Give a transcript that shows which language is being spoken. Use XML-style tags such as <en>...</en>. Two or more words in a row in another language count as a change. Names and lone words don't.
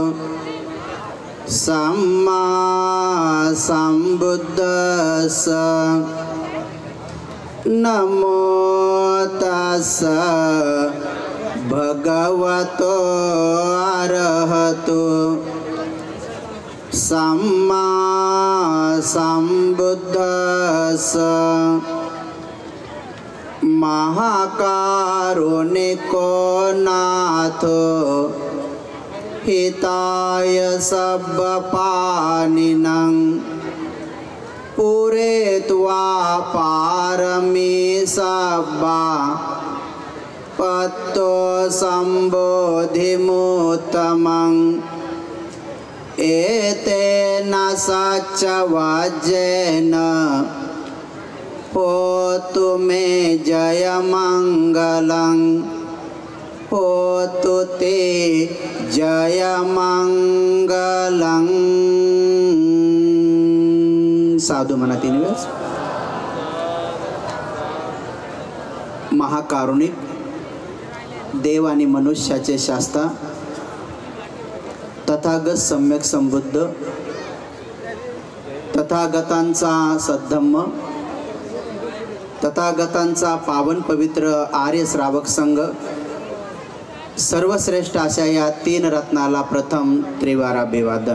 <pi>सम्मा सम्बुद्धस्स नमो तस्स भगवतो अरहतो सम्मा सम्बुद्धस्स महाकारुणिको नाथो हिताय सब्बपाणिनं पूरयित्वा पारमी सब्बा पत्तो सम्बोधिमुत्तमं एतेन सच्चवज्जेन होतु मे जयमंगलं होतु ते जयमंगलं।</pi> <mr>साधू म्हणा 3 वेळेस। महाकारुणिक देव आणि मनुष्याचे शास्ता तथागत सम्यक संबुद्ध तथागतांचा सद्धम्म तथागतांचा पावन पवित्र आर्य श्रावक संघ सर्वश्रेष्ठ अशा या 3 रत्नाला प्रथम त्रिवार अभिवादन।</mr>